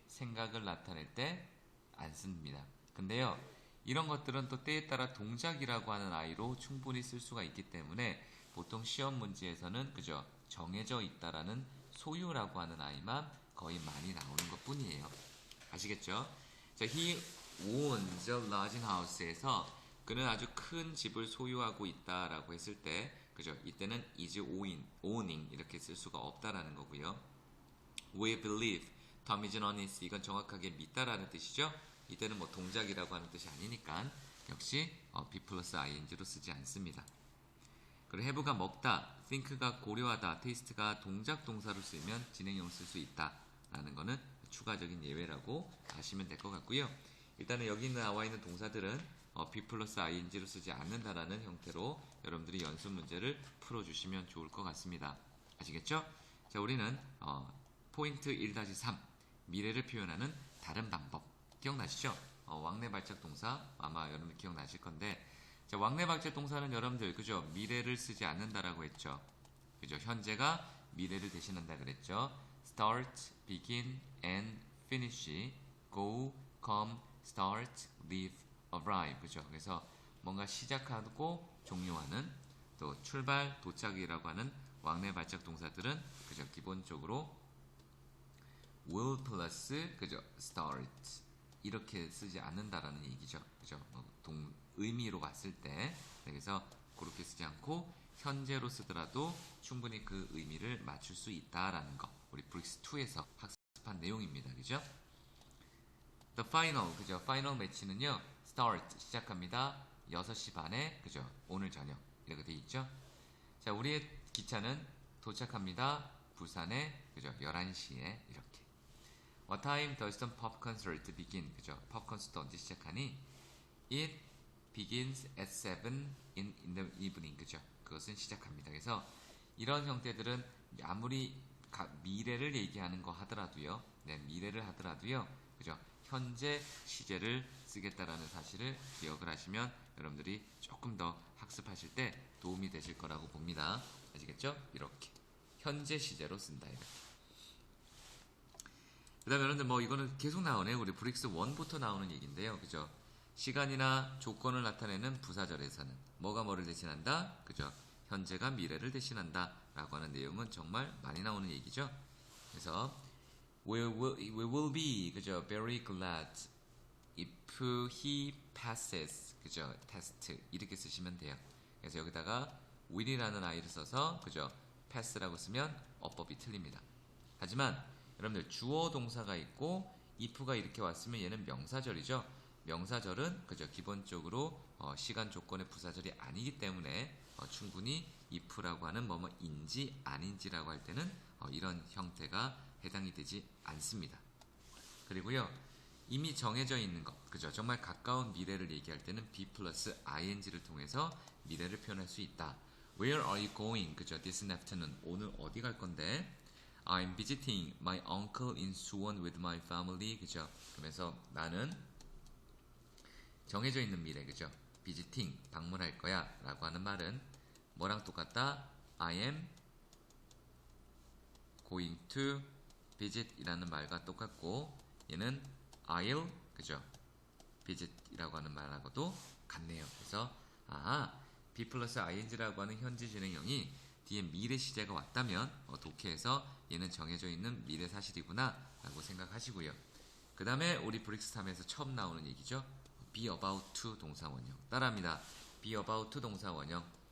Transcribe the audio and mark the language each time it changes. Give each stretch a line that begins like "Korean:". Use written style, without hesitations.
Korean: 생각을 나타낼 때 안 씁니다. 근데요, 이런 것들은 또 때에 따라 동작이라고 하는 아이로 충분히 쓸 수가 있기 때문에 보통 시험 문제에서는 그저 정해져 있다라는 소유라고 하는 아이만 거의 많이 나오는 것 뿐이에요. 아시겠죠? 자,
English: he owns a large house
Korean: 에서 그는 아주 큰 집을 소유하고 있다라고 했을 때, 그죠? 이때는 is owning 이렇게 쓸 수가 없다라는 거고요.
English: We believe Tom is honest.
Korean: 이건 정확하게 믿다라는 뜻이죠. 이때는 뭐 동작이라고 하는 뜻이 아니니까 역시 be 플러스 ing로 쓰지 않습니다. 그리고 have가 먹다, think가 고려하다, taste가 동작 동사로 쓰이면 진행형 쓸 수 있다라는 거는 추가적인 예외라고 아시면 될 것 같고요. 일단은 여기 나와 있는 동사들은 be 플러스 ing로 쓰지 않는다라는 형태로 여러분들이 연습 문제를 풀어주시면 좋을 것 같습니다. 아시겠죠? 자, 우리는 포인트 1-3 미래를 표현하는 다른 방법 기억나시죠? 왕래 발작 동사 아마 여러분들 기억나실 건데, 자, 왕래 발작 동사는 여러분들 그죠? 미래를 쓰지 않는다라고 했죠. 그죠? 현재가 미래를 대신한다 그랬죠.
English: start, begin, and finish, go, come, start, leave, arrive.
Korean: 그죠? 그래서 뭔가 시작하고 종료하는, 또 출발, 도착이라고 하는 왕래 발작 동사들은 그죠? 기본적으로 will 플러스 그죠? start 이렇게 쓰지 않는다라는 얘기죠. 그죠? 의미로 봤을 때. 그래서 그렇게 쓰지 않고 현재로 쓰더라도 충분히 그 의미를 맞출 수 있다라는 거. 우리 브릭스 2에서 학습한 내용입니다. 그죠?
English: The final, 그죠?
Korean: final 매치는요. start 시작합니다. 6시 반에 그죠? 오늘 저녁 이렇게 돼 있죠? 자, 우리의 기차는 도착합니다. 부산에 그죠? 11시에 이렇게.
English: What time does the pop concert begin?
Korean: 그죠? 팝 콘서트 언제 시작하니?
English: It begins at 7 in the evening.
Korean: 그죠? 그것은 시작합니다. 그래서 이런 형태들은 아무리 미래를 얘기하는 거 하더라도요. 네, 미래를 하더라도요. 그죠? 현재 시제를 쓰겠다라는 사실을 기억을 하시면 여러분들이 조금 더 학습하실 때 도움이 되실 거라고 봅니다. 아시겠죠? 이렇게 현재 시제로 쓴다 이렇게. 그 다음에 여러분들 뭐 이거는 계속 나오네. 우리 브릭스 1부터 나오는 얘기인데요. 그죠? 시간이나 조건을 나타내는 부사절에서는 뭐가 뭐를 대신한다? 그죠? 현재가 미래를 대신한다 라고 하는 내용은 정말 많이 나오는 얘기죠.
English: 그래서 we will be 그죠? very glad if he passes 그죠?
Korean: test 이렇게 쓰시면 돼요. 그래서 여기다가 will이라는 아이를 써서 그죠? pass라고 쓰면 어법이 틀립니다. 하지만 여러분들 주어 동사가 있고 if가 이렇게 왔으면 얘는 명사절이죠. 명사절은 그저 기본적으로 시간 조건의 부사절이 아니기 때문에 충분히 if라고 하는 뭐뭐인지 아닌지라고 할 때는 이런 형태가 해당이 되지 않습니다. 그리고요, 이미 정해져 있는 것, 그죠? 정말 가까운 미래를 얘기할 때는 be 플러스 ing를 통해서 미래를 표현할 수 있다.
English: Where are you going? 그죠? This afternoon.
Korean: 오늘 어디 갈 건데?
English: I'm visiting my uncle in Suwon with my family.
Korean: 그죠? 그러면서 나는 정해져 있는 미래, 그죠? visiting, 방문할 거야 라고 하는 말은 뭐랑 똑같다?
English: I am going to visit
Korean: 이라는 말과 똑같고, 얘는
English: I'll, 그죠?
Korean: visit 이라고 하는 말하고도 같네요. 그래서 be 플러스 ing라고 하는 현재 진행형이 뒤에 미래 시제가 왔다면 독해에서 얘는 정해져 있는 미래 사실이구나 라고 생각하시고요. 그 다음에 우리 브릭스 3에서 처음 나오는 얘기죠.
English: be about to 동사 원형.
Korean: 따라합니다.
English: be about to 동사 원형.